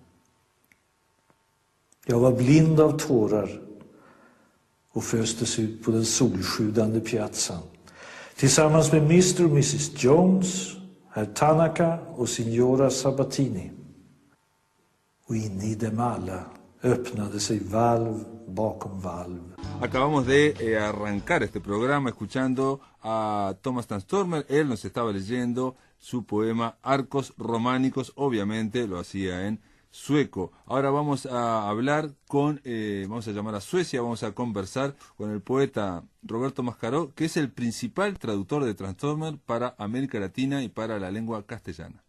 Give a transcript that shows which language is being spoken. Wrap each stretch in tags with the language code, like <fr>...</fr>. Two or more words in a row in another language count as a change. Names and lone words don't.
<sv>Jag var blind av tårar och föstes ut på den solsjudande piazzan tillsammans med Mr. och Mrs. Jones, herr Tanaka och signora Sabatini. Och inne i dem alla öppnade sig valv bakom valv.</sv> <es>Acabamos de arrancar este programa escuchando a Thomas Transtörmer. Él nos estaba leyendo su poema Arcos Románicos, obviamente lo hacía en sueco. Ahora vamos a hablar vamos a llamar a Suecia, vamos a conversar con el poeta Roberto Mascaró, que es el principal traductor de Transtörmer para América Latina y para la lengua castellana.</es>